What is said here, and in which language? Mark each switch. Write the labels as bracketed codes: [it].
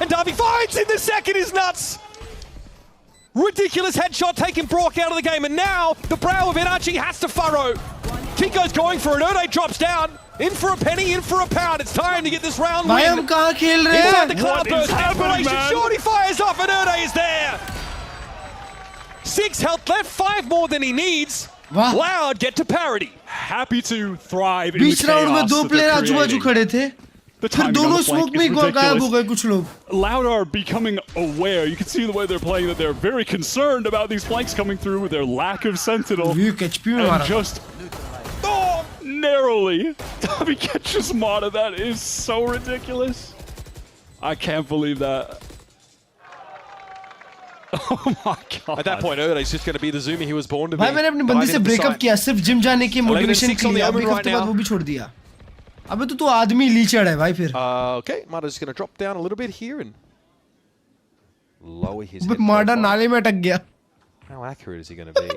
[en] And Davi finds in the second is nuts! Ridiculous headshot taking Brock out of the game, and now the brow of NRG has to furrow. Kiko's going for it. Erde drops down. In for a penny, in for a pound. It's time to get this round win. [hi] भाई हम कहाँ खेल रहे हैं? [en] Inside the cloudburst, desperation. Shorty fires off, and Erde is there. 6 health left, 5 more than he needs. Loud get to parity. Happy to thrive in the [hi] beach round में 2 player आजू-बाजू खड़े थे. फिर दोनों स्मोक में गायब हो गए कुछ लोग. [en] Loud are becoming aware. You can see the way they're playing that they're very concerned about these flanks coming through with their lack of sentinel. And just narrowly, Davi catches Mata. That is so ridiculous. I can't believe that. Oh my God. At that point, Erde's just going to be the zoomer he was born to be. [hi] भाई मैंने अपनी बंदी से breakup किया सिर्फ gym जाने की motivation के लिए. अभी हफ्ते बाद वो भी छोड़ दिया. अबे तो आदमी लीचड़ है भाई फिर. [en] Okay, Mada's going to drop down a little bit here and lower his head. [hi] माडा नाले में अटक गया. [en] How accurate is he going to be?